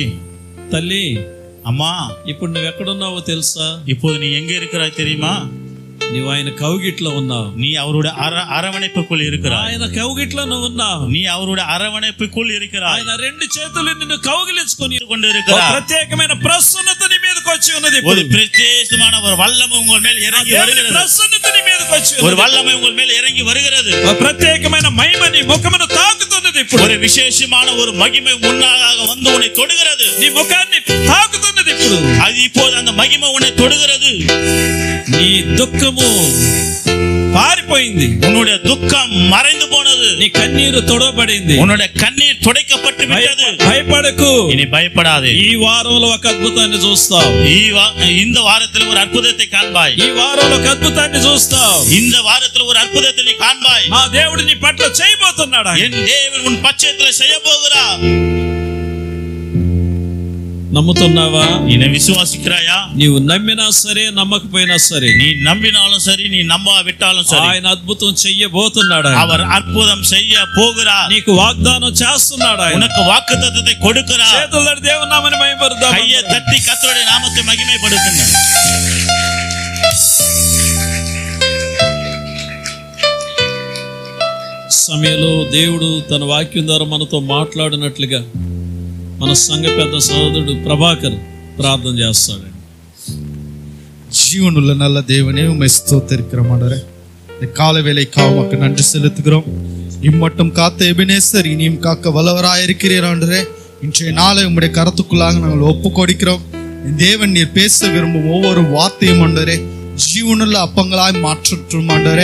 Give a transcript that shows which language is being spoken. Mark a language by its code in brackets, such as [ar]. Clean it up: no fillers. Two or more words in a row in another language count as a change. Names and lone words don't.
[te] తల్లి, [ta] அம்மா, [te] ఇప్పుడు నువ్వు ఎక్కడున్నావో తెలుసా? [ta] இப்போது நீ எங்க இருக்கிறாய் தெரியுமா? [te] నీవు ఆయన కౌగిట్లో ఉన్నావు. [ta] நீ அவருடைய அரவணைப்புக்குள் இருக்கிறாய். [te] ఆయన కౌగిట్లో నువ్వు ఉన్నావు. [ta] நீ அவருடைய அரவணைப்புக்குள் இருக்கிறாய். [te] ఆయన 2 చేతులు నిన్ను కౌగిలించుకొని [ta] கொண்டிருக்கிறார். [te] ప్రత్యేకమైన ప్రసన్నత నీ మీదకి వచ్చి ఉన్నది. [ta] ஒரு பிரத்யேகமான ஒரு வல்லமை உங்கள் மேல் இறங்கி வருகிறது. [te] ప్రసన్నత నీ మీదకి వచ్చి [ta] ஒரு వల్లமை உங்கள் மேல் இறங்கி வருகிறது. [te] ప్రత్యేకమైన మహిమ నీ ముఖమును తాకుతున్నది. ఇప్పుడు [ta] ஒரு விசேஷமான ஒரு மகிமை முன்னாக வந்து உன்னை தொடுகிறது. [te] నీ ముఖాన్ని తాకుతున్నది. ఇప్పుడు [ta] அது இப்போது அந்த மகிமை உன்னை தொடுகிறது. [te] నీ దుఃఖము పారిపోయి తొలగిపోయింది. [ta] உன்னுடைய துக்கம் மறைந்து போனது. [te] నీ కన్నీరు తొడవబడింది. [ta] உன்னுடைய கண்ணீர் துடைக்கப்பட்டு விட்டது. [te] భయపడకు. [ta] இனி பயப்படாதே. [te] ఈ వారంలో ఒక అద్భుతాన్ని చూస్తావు. [ta] இந்த வாரத்தில் ஒரு அற்புதத்தை காண்பாய். [te] ఈ వారంలో ఒక అద్భుతాన్ని చూస్తావు. [ta] இந்த வாரத்தில் ஒரு அற்புதத்தை நீ காண்பாய். [te] నా దేవుడు నీ పట్ల చేయబోతున్నాడు. [ta] என் தேவன் உன் பட்சத்தில் செய்ய போகிறார். [te] నమ్ముతున్నావా? [ta] நீ விசுவாசிக்கிறாயா? [te] నీవు నమ్మినా సరే నమ్మకపోయినా సరే, [ta] நீ நம்பினாலும் சரி நீ நம்பாவிட்டாலும் சரி, [te] ఆయన అద్భుతం చెయ్యబోతున్నాడు. [ta] அவர் அற்புதம் செய்ய போகிறார். [te] నీకు వాగ్దానం చేస్తున్నాడు. [ta] உனக்கு வாக்குத்தத்தத்தை கொடுக்கிறார். [te] చేతులు తట్టి దేవుని నామమును మహిమపరుద్దాం. [ta] கையை தட்டி கர்த்தருடைய நாமத்தை மகிமைப்படுத்துங்க. [te] సమయంలో దేవుడు తన వాక్యం ద్వారా మనతో మాట్లాడినట్లుగా మన సంఘ పెద్ద సోదరుడు ప్రభాకర్ ప్రార్థన చేస్తాడండి. [ta] ஜீவனுள்ள நல்ல தேவனே உம்மை ஸ்தோத்திரிக்கிறோம் ஆண்டவரே. இந்த கால வேளைக்காக உமக்கு நன்றி செலுத்துகிறோம். இம்மட்டும் காத்த எபினேசர் இனியும் காக்க வல்லவராயிருக்கிறீர் ஆண்டவரே. இன்றைய நாளை உம்முடைய கரத்துக்குள்ளாக நாங்கள் ஒப்பு கொடுக்கிறோம். தேவன் நீர் பேச விரும்பும் ஒவ்வொரு வார்த்தையும் ஆண்டவரே ஜீவனுள்ள அப்பங்களாய் மாற்றட்டும் ஆண்டவரே.